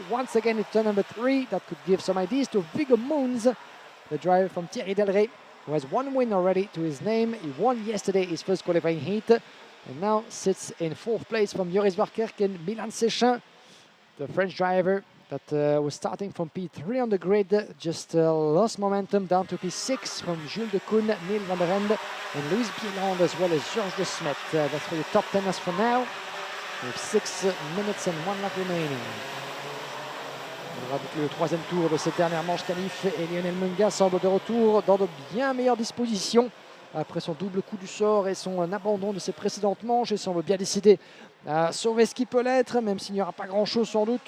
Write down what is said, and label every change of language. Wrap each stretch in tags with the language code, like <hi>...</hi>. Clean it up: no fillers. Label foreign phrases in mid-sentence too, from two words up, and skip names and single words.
<en>Once again, it's turn number 3. That could give some ideas to Viggo Moons, the driver from Thierry Delray, who has 1 win already to his name. He won yesterday his first qualifying heat, and now sits in 4th place from Joris Verkerk and Milan Sechin, the French driver that was starting from P3 on the grid, just lost momentum down to P6 from Jules de Koen, Neil van der Ende, and Louis Bieland, as well as Georges de Smet. That's for the top 10 as for now, with 6 minutes and 1 lap remaining.</en> <fr>On aura le 3e tour de cette dernière manche qualif, et Lionel Munga semble de retour dans de bien meilleures dispositions après son double coup du sort et son abandon de ses précédentes manches. Il semble bien décidé à sauver ce qui peut l'être, même s'il n'y aura pas grand-chose sans doute.</fr>